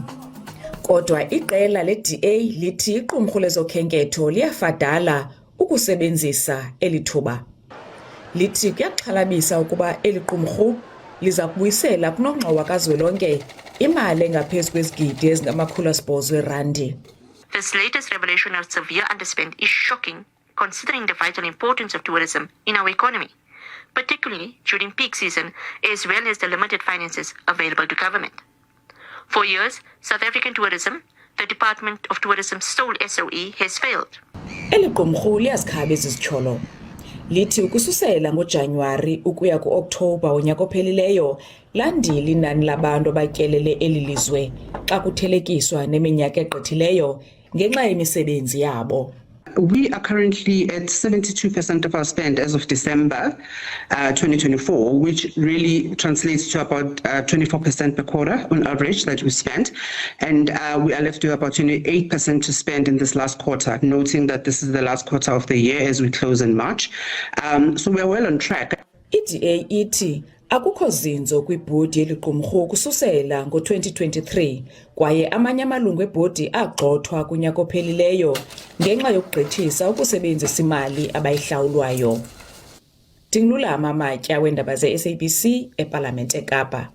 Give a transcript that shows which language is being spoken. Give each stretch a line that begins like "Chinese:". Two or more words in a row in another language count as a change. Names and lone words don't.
Xhosa: Kodwa iqela le-DA lithi iqumrhu lezokhenketho liyafadala ukusebenzisa eli thuba. Lithi kuyaxhalabisa ukuba eli qumrhu liza kubuyisela kunongxowa kazwelonke imali engaphezu kwezigidi ezingama-800 randi.
English: This latest revelation of severe underspend is shocking considering the vital importance of tourism in our economy, particularly during peak season, as well as the limited finances available to government. For years, South African tourism, the Department of Tourism's sole SOE, has failed.
Xhosa: Eli qumrhu liyazikhaba izitsholo. Lithi ukususela ngoJanuwari ukuya kuOktobha wonyaka ophelileyo landile inani labantu abatyelele eli lizwe xa kuthelekiswa neminyaka egqithileyo ngenxa yemisebenzi yabo.
English: We are currently at 72% of our spend as of December 2024, which really translates to about 24% per quarter on average that we spend. And we are left to about 28% to spend in this last quarter, noting that this is the last quarter of the year as we close in March. So we are well on track.
Xhosa: I-DA ithi akukho zinzo kwibhodi yeliqumrhu ukususela ngo-2023 kwaye amanye amalungu ebhodi agxothwa kunyaka ophelileyo ngenxa yokugqithisa ukusebenzisa imali abayihlawulwayo. Ndingululama Matya weendaba ze-SABC ePalamente eKapa.